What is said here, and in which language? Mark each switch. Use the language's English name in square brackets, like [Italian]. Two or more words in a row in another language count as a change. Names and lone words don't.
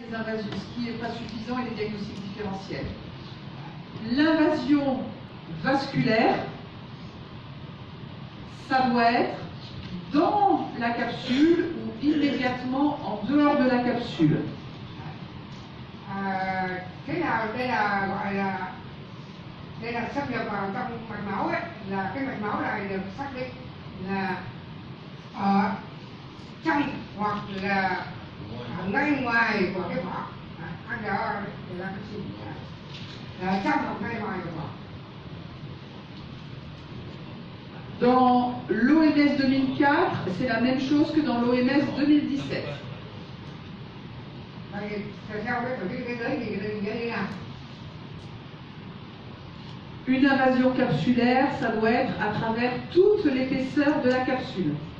[French] les invasions, ce qui n'est pas suffisant et les diagnostics différentiels. L'invasion vasculaire, ça doit être dans la capsule ou immédiatement en dehors de la capsule. [Vietnamese] Thế nào đây là gọi là xâm nhập vào trong mạch máu ấy, là cái mạch máu này được xác định là ở trong hoặc là ngay ngoài của cái vỏ. Anh đó là cái gì? Là trong hoặc ngay ngoài của vỏ. [French] Dans l'OMS 2004, c'est la même chose que dans l'OMS 2017. Une invasion capsulaire, ça doit être à travers toute l'épaisseur de la capsule.